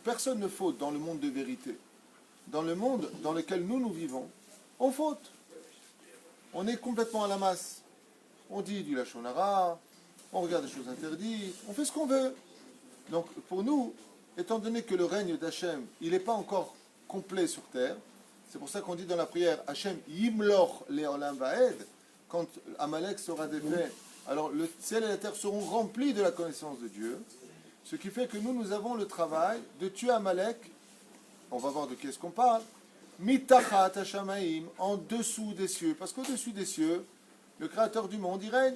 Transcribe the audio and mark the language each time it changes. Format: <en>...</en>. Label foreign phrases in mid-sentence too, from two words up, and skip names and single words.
<fr>Personne ne faute dans le monde de vérité. Dans le monde dans lequel nous vivons, on faute. On est complètement à la masse. On dit du</fr> <he>לשון הרע,</he> <fr>on regarde des choses interdites, on fait ce qu'on veut. Donc pour nous, étant donné que le règne d'Hachem, il n'est pas encore complet sur terre, c'est pour ça qu'on dit dans la prière,</fr> <he>השם ימלוך לעולם ועד,</he> <fr>quand Amalek sera défait, alors le ciel et la terre seront remplis de la connaissance de Dieu, ce qui fait que nous avons le travail de tuer Amalek, on va voir de qui est-ce qu'on parle,</fr> <he>מתחת השמים,</he> <fr>en dessous des cieux, parce qu'au-dessus des cieux, le Créateur du monde, il règne.</fr>